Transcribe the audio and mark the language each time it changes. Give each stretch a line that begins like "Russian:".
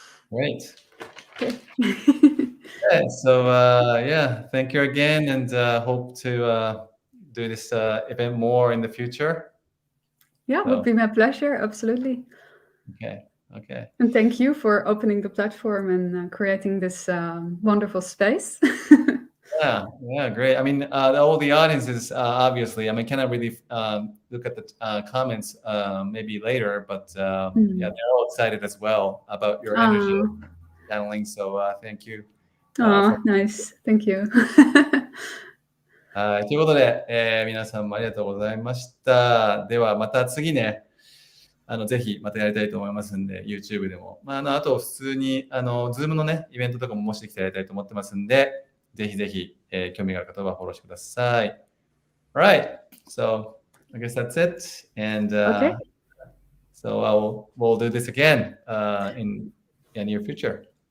English: Great. Okay, so yeah, thank you again, and hope to do this event more in the future. Yeah, it would be my pleasure. Absolutely. Okay. And thank you for opening the platform and creating this wonderful space. Yeah, great. I mean, all the audiences, obviously, I mean, cannot really look at the comments maybe later, but yeah, they're all excited as well about your energy channeling. So thank you. Nice. Thank you.
Japanese: ということで、皆さんもありがとうございました。ではまた次ね、ぜひまたやりたいと思いますんで、YouTube でも。あと普通にZoom のね、イベントとかももしできたらやりたいと思ってますんで、ぜひぜひ、興味がある方はフォローしてください。
English: Alright, so I guess that's it. And Okay. so we'll do this again in the near future.